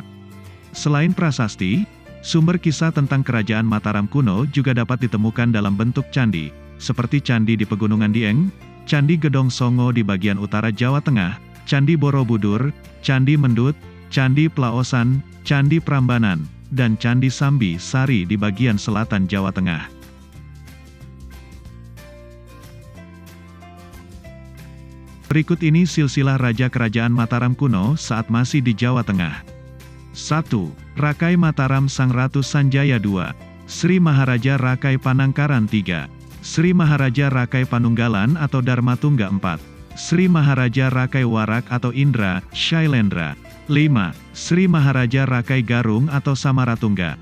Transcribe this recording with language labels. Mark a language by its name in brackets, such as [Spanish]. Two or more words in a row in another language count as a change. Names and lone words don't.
[Indonesian] Selain prasasti, sumber kisah tentang kerajaan Mataram kuno juga dapat ditemukan dalam bentuk candi, seperti Candi di Pegunungan Dieng, Candi Gedong Songo di bagian utara Jawa Tengah, Candi Borobudur, Candi Mendut, Candi Plaosan, Candi Prambanan, dan Candi Sambi Sari di bagian selatan Jawa Tengah. Berikut ini silsilah Raja Kerajaan Mataram kuno saat masih di Jawa Tengah. 1. Rakai Mataram Sang Ratu Sanjaya II, Sri Maharaja Rakai Panangkaran III, Sri Maharaja Rakai Panunggalan atau Dharmatungga IV, Sri Maharaja Rakai Warak atau Indra, Shailendra. 5. Sri Maharaja Rakai Garung atau Samaratungga.